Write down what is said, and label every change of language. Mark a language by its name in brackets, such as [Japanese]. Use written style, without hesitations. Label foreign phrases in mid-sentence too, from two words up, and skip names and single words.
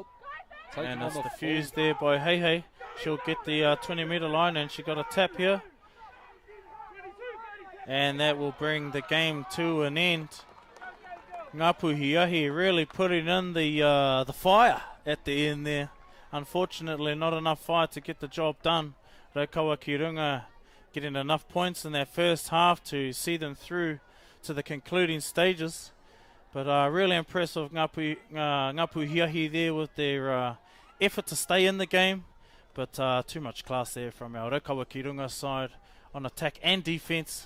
[English] And it's diffused there by Hey. She'll get the 20-metre line, and she got a tap here. And that will bring the game to an end. Nga Puhi really putting in the fire at the end there. Unfortunately, not enough fire to get the job done. Raukawa ki Runga getting enough points in that first half to see them through to the concluding stages. But really impressive Nga Puhi there with their effort to stay in the game. But too much class there from our Raukawa ki Runga side on attack and defence.